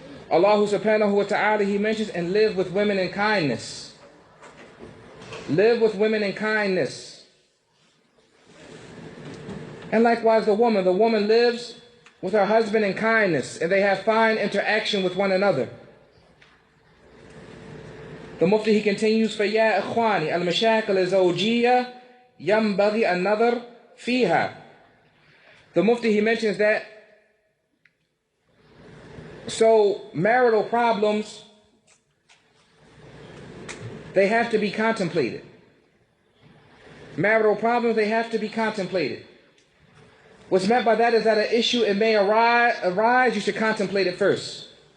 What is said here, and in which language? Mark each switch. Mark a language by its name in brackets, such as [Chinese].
[English] Allah subhanahu wa ta'ala, He mentions, and live with women in kindness. Live with women in kindness. And likewise the woman lives with her husband in kindness, and they have fine interaction with one another. The Mufti, he continues, [Arabic] فَيَا إِخْوَانِ الْمَشَاكِلِ الزَّوْجِيَّةِ يَنْبَغِي النَّظَرُ فِيهَا. [English] The Mufti, he mentions that so marital problems, they have to be contemplated. Marital problems, they have to be contemplated. What's meant by that is that an issue, it may arise, you should contemplate it first.